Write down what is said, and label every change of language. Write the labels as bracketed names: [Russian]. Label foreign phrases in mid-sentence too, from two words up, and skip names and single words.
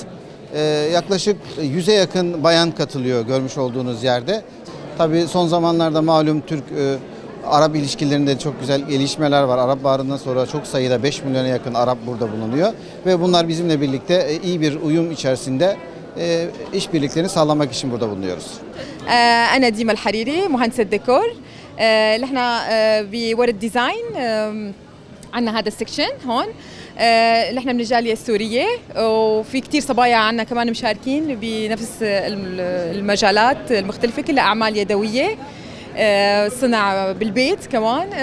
[Turkish] Yaklaşık 100'e yakın bayan katılıyor görmüş olduğunuz yerde. Tabii son zamanlarda malum Türk-Arap ilişkilerinde çok güzel gelişmeler var. Arap Baharı'ndan sonra çok sayıda 5 milyona yakın Arap burada bulunuyor. Ve bunlar bizimle birlikte iyi bir uyum içerisinde işbirliklerini sağlamak için burada bulunuyoruz. [Arabic] أنا ديما الحريري مهندسة ديكور. نحن بورد ديزاين عندنا هذا السكشن هون. نحن من الجالية السورية، وفي كتير صبايا عنا كمان مشاركين بنفس المجالات المختلفة، كلها أعمال يدوية، صنع بالبيت كمان.